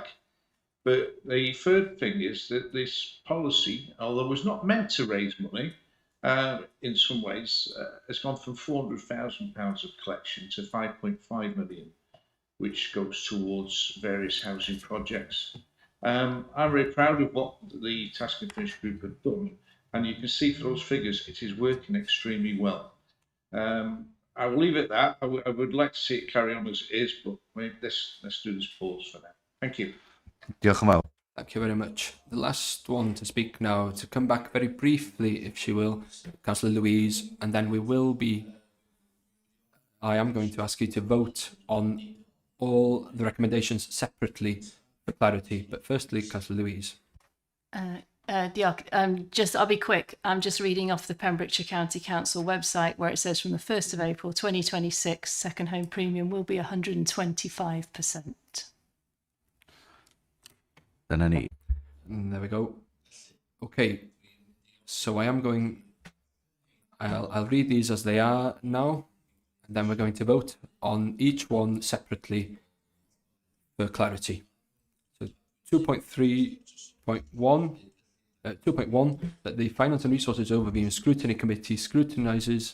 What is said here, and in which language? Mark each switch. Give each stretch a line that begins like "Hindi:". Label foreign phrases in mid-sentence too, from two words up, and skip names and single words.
English: But the third thing is that this policy, although it was not meant to raise money, in some ways, has gone from £400,000 of collection to 5.5 million, which goes towards various housing projects. I'm very proud of what the Task and Finish group have done, and you can see through those figures it is working extremely well. I will leave it at that. I would like to see it carry on as it is, but let's do this pause for now. Thank you.
Welsh: Diolch yn fawr.
English: Thank you very much. The last one to speak now, to come back very briefly, if she will, Councillor Louise, and then I am going to ask you to vote on all the recommendations separately for clarity. But firstly, Councillor Louise. Diolch. I'll be quick. I'm just reading off the Pembrokeshire County Council website where it says from the 1st of April 2026, second home premium will be 125%.
Welsh: Dyna ni.
English: And there we go. Okay, so I'll read these as they are now, and then we're going to vote on each one separately for clarity. So 2.3.1, 2.1, that the Finance and Resources Overview and Scrutiny Committee scrutinises.